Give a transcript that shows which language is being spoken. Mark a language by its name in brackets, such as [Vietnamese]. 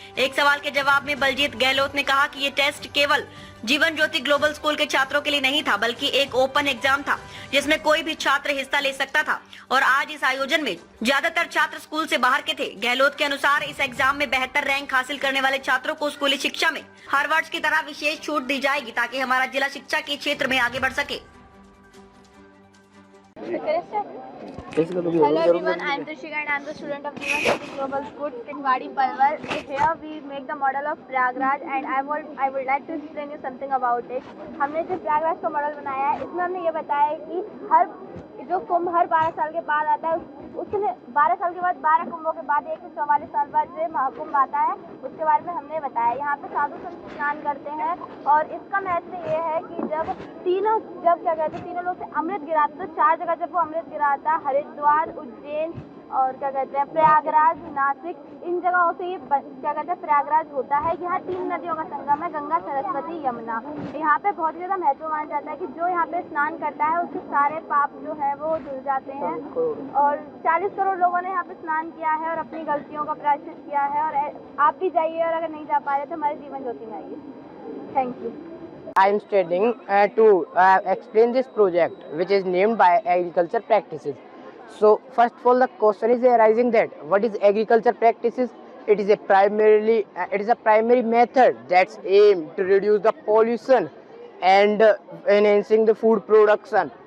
[Hindi] एक सवाल के जवाब में बलजीत गहलोत ने कहा कि ये टेस्ट केवल जीवन ज्योति ग्लोबल स्कूल के छात्रों के लिए नहीं था, बल्कि एक ओपन एग्जाम था जिसमें कोई भी छात्र हिस्सा ले सकता था, और आज इस आयोजन में ज्यादातर छात्र स्कूल से बाहर के थे। गहलोत के अनुसार इस एग्जाम में बेहतर रैंक हासिल करने वाले छात्रों को स्कूली शिक्षा में हर वर्ष की तरह विशेष छूट दी जाएगी, ताकि हमारा जिला शिक्षा के क्षेत्र में आगे बढ़ सके। [English] Hello everyone, I am Trishika and I am the student of Jeevan Jyoti Global School, Keठवाड़ी, Palwal. Here we make the model of Prayagraj and I would like to explain you something about it. [Hindi] हमने जो प्रयागराज का model बनाया है, इसमें हमने ये बताया है कि हर जो कुंभ हर 12 साल के बाद आता है, उसने 12 साल के बाद 12 कुंभों के बाद 144 साल बाद जो महाकुंभ आता है उसके बारे में हमने बताया। यहाँ पे साधु संत स्नान करते हैं और इसका महत्व ये है कि जब तीनों लोग से अमृत गिराते, तो 4 जगह जब वो अमृत गिराता, हरिद्वार, उज्जैन और प्रयागराज, नासिक, इन जगहों से ये प्रयागराज होता है। यहाँ 3 नदियों का संगम है, गंगा, सरस्वती, यमुना। यहाँ पे बहुत ज़्यादा महत्व माना जाता है कि जो यहाँ पे स्नान करता है उसके सारे पाप जो है वो धुल जाते हैं, और 40 करोड़ लोगों ने यहाँ पे स्नान किया है और अपनी गलतियों का प्रायश्चित किया है। और आप भी जाइए, और अगर नहीं जा पा रहे तो हमारे जीवन ज्योति में आइए। [English] Thank you. I am studying to explain this project, which is named by agriculture practices. So first of all, the question is arising that what is agriculture practices? It is a primary method that's aimed to reduce the pollution and enhancing the food production.